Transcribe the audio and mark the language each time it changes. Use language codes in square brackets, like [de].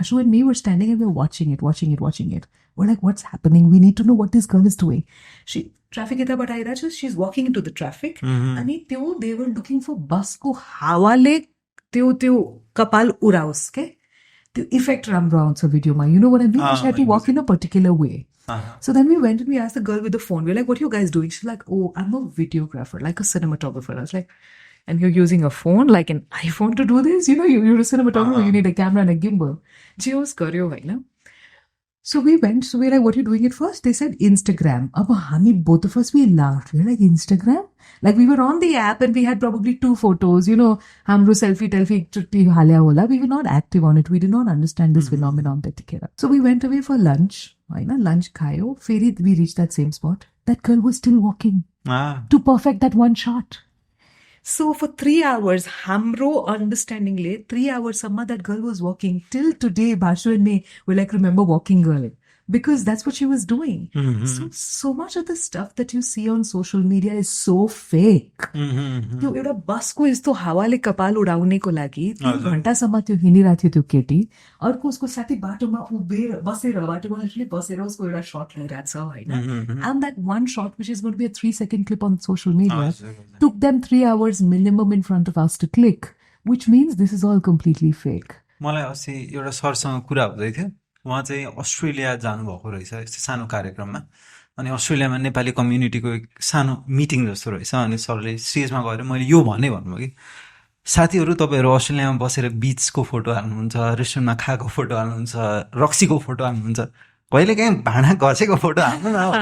[en] Ashu and me were standing and we were watching it. We're like, what's happening? We need to know what this girl is doing. Traffic [ne] यताबाट आइरहेछ, [en] she's walking into the traffic. [ne] अनि त्यो [en] they were looking for bus [ne] को हावाले त्यो कपाल उडाओस् के, त्यो इफेक्ट राम्रो आउँछ भिडियोमा. [en] You know what I mean? She had to walk in a particular way. So then we went and we asked the girl with the phone. We're like, what are you guys doing? She's like, oh, I'm a videographer, like a cinematographer. I was like, and you're using a phone, like an iPhone to do this? You know, you're a cinematographer, you need a camera and a gimbal. Jios karyo hai na. So we went, so we're like, what are you doing it first? They said Instagram. Both of us, we laughed. We're like, Instagram? Like we were on the app and we had probably 2 photos, you know, [ne] hamro selfie, [en] we were not active on it. We did not understand this phenomenon. So we went away for lunch. [ne] Lunch khayo. Feri, [en] we reached that same spot. That girl was still walking to perfect that one shot. So for 3 hours, [ne] hamro understanding le, [en] 3 hours samma that girl was walking. Till today, Bashu and me were like, remember walking girl. Because that's what she was doing. So much of the stuff that you see on social media is so fake. [ne] त्यो एउटा बसको यस्तो हावाले कपाल उडाउनेको लागि 3 घण्टासम्म त्यो हिँडिरहेको थियो त्यो केटी. अर्को उसको साथी बाटोमा उभिएर बाटोमा बसेर उसको एउटा शट लिइरहेछ हैन. [en] And that one shot, which is going to be a 3-second clip on social media, took them 3 hours minimum in front of us to click, which means this is all completely fake. [ne] मलाई अस्ति एउटा सरसँग कुरा हुँदै थियो. उहाँ चाहिँ Australia जानुभएको रहेछ यस्तो सानो कार्यक्रममा. अनि अस्ट्रेलियामा नेपाली कम्युनिटीको एक सानो मिटिङ जस्तो रहेछ. अनि सरले स्टेजमा गएर मैले यो भन्नुभयो कि साथीहरू तपाईँहरू अस्ट्रेलियामा बसेर बिचको फोटो हाल्नुहुन्छ, रेस्टुरेन्टमा खाएको फोटो हाल्नुहुन्छ, रक्सीको फोटो हाल्नुहुन्छ, कहिले काहीँ भाँडा घसेको फोटो हाल्नु न.